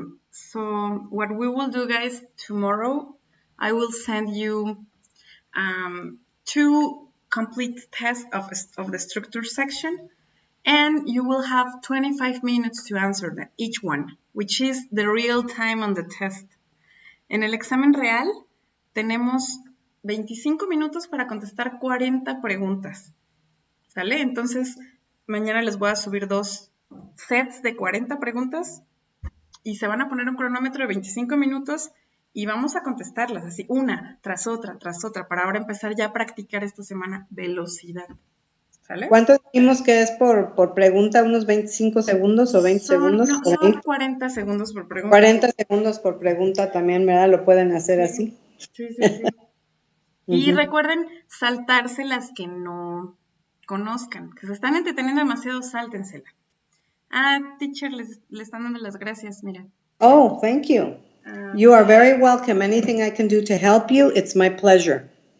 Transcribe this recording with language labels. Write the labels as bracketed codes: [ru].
[en] So what we will do, guys, tomorrow, I will send you 2 complete tests of the structure section, and you will have 25 minutes to answer them, each one, which is the real time on the test. [es] En el examen real tenemos 25 minutos para contestar 40 preguntas. ¿Sale? Entonces, mañana les voy a subir 2 sets de 40 preguntas y se van a poner un cronómetro de 25 minutos y vamos a contestarlas así, una tras otra, para ahora empezar ya a practicar esta semana velocidad. ¿Sale? ¿Cuánto dijimos que es por pregunta? ¿Unos 25 segundos o 20 segundos? No, son 40 segundos por pregunta. 40 segundos por pregunta también, ¿verdad? Lo pueden hacer así. Sí. Y recuerden saltarse las que no conozcan, que se están entreteniendo demasiado, sáltensela. Teacher, le están dando las gracias, mira. [en] Oh, thank you. You are very welcome. Anything I can do to help you, it's my pleasure.